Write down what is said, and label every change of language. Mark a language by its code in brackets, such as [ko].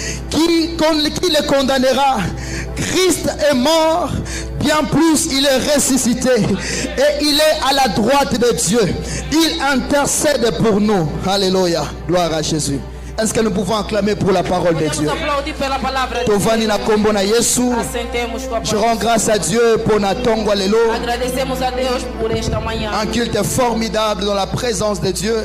[fr] Qui les condamnera? Christ est mort, bien plus il est ressuscité et il est à la droite de Dieu. Il intercède pour nous. Alléluia. Gloire à Jésus. Est-ce que nous pouvons acclamer pour la parole de Dieu? [ln] Tovani na kombo na Yesu. [fr] Je rends grâce à Dieu pour Natongo Alelo. [pt] Agradecemos a Deus por esta manhã. [fr] Un culte formidable dans la présence de Dieu.